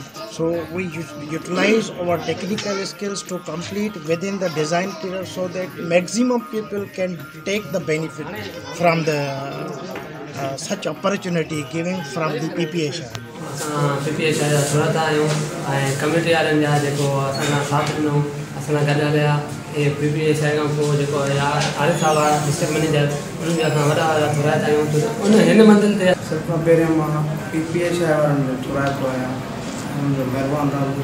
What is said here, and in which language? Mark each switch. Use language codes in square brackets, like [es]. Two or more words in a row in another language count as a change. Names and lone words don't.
[en] So we utilize our technical skills to complete within the design period so that maximum people can take the benefit from the such opportunity giving from the PPA share. [sd] PPA share सूरत आहियूं ऐं कम्यूनिटी वारनि जा जेको असां साथ ॾिनो असां गॾु हलिया. ऐं PPA शहर खां पोइ जेको आरिफ साहब आहे [en] district manager [sd] उन्हनि जा असां वॾा वॾा थोराइता आहियूं. उन हिन मंज़िल ते सभ खां पहिरियों मां PPA शहर वारनि जो थोराइतो आहियां. उन्हनि जो महिरबानी रहो.